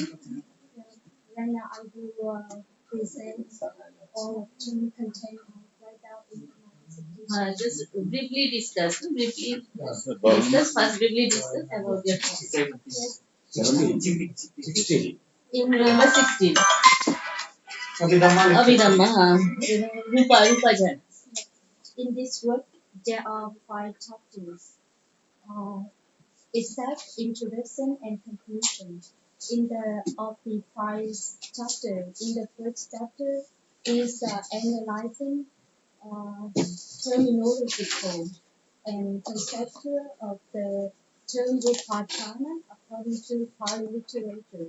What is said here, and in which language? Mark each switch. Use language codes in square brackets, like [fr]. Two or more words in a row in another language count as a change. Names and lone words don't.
[en] Right now I will present all of the content right out in my dissertation. Just briefly discuss. Briefly discuss. First, briefly discuss about your topic. Yes. 16. In Number 16. Abhidhamma [pi] Abhidhamma. Rupa Jana. [en] in this work, there are 5 chapters. It's that introduction and conclusion. In the 5 chapters, in the first chapter is analyzing terminological and conceptual of the term Rupachana according to Pali literature.